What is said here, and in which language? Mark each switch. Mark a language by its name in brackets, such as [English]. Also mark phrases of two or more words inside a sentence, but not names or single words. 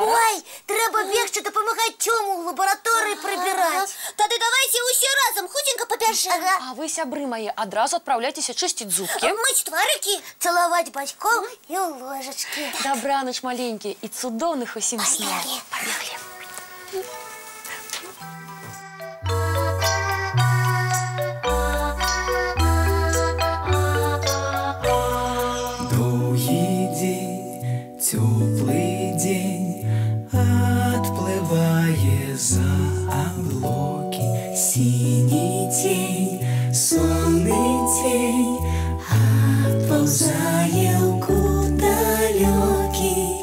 [Belarusian] Ой, трэба бегчы дапамагаць Цёму ў лабараторыі прыбіраць. Тады давайце ўсе разам хутенька пабяжым. А вы, сябры мае, адразу адпраўляйцеся чысціць зубкі. Мыць тварыкі, цалаваць бацькоў і ў ложачкі. Дабраныч маленькі і цудоўных усім снов. Пабеглі. [Russian] Теплый день отплывая за облаки, синий тень, сонный тень отползая в далекий.